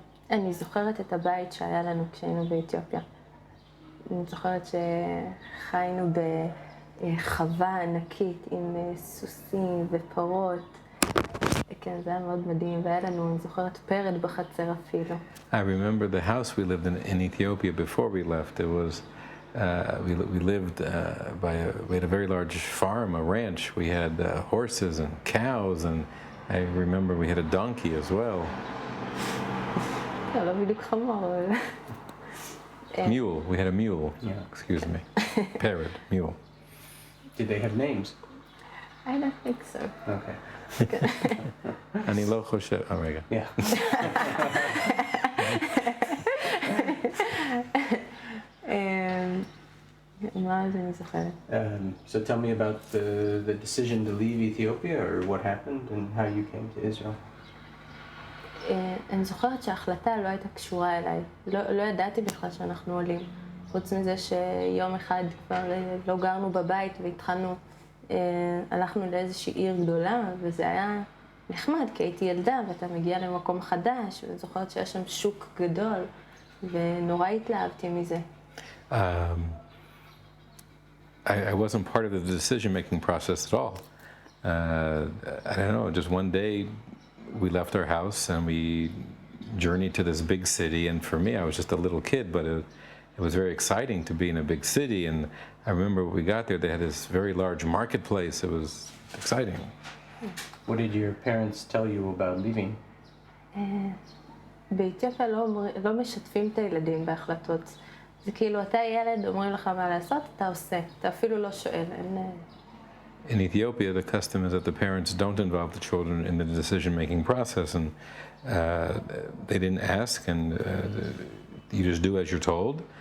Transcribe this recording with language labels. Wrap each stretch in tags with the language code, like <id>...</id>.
<he>אני זוכרת את הבית שהיה לנו כשהיינו באתיופיה. אני זוכרת שחיינו בחווה ענקית עם סוסים ופרות. כן, זה היה מאוד מדהים, והיה לנו, אני זוכרת, פרד בחצר אפילו.</he> <en>I remember the house we lived in Ethiopia before we left. It was we lived we had a very large farm, a ranch. We had horses and cows, and I remember we had a donkey as well.</en> <he>לא בדיוק חמור, אבל...</he> <en>Mule. We had a mule. Yeah. Excuse me. Parrot. Mule. Did they have names? I don't think so. Okay.</en> <he>אני לא חושב... רגע.</he> <en>Yeah.</en> <he>מה אז אני זוכרת?</he> <en>So tell me about the decision to leave Ethiopia, or what happened, and how you came to Israel.</en> <he>אני זוכרת שההחלטה לא הייתה קשורה אליי. לא ידעתי בכלל שאנחנו עולים. חוץ מזה שיום אחד כבר לא גרנו בבית והתחלנו, הלכנו לאיזושהי עיר גדולה, וזה היה נחמד, כי הייתי ילדה ואתה מגיע למקום חדש, ואני זוכרת שיש שם שוק גדול, ונורא התלהבתי מזה.</he> <en>I wasn't part of the decision-making process at all. I don't know, just one day we left our house and we journeyed to this big city, and for me, I was just a little kid, but it was very exciting to be in a big city, and I remember when we got there, they had this very large marketplace. It was exciting. What did your parents tell you about leaving?</en> <he>באתיופיה לא משתפים את הילדים בהחלטות. זה כאילו, אתה ילד, אומרים לך מה לעשות, אתה עושה. אתה אפילו לא שואל.</he> <en>In Ethiopia, the custom is that the parents don't involve the children in the decision-making process, and they didn't ask, and you just do as you're told.</en>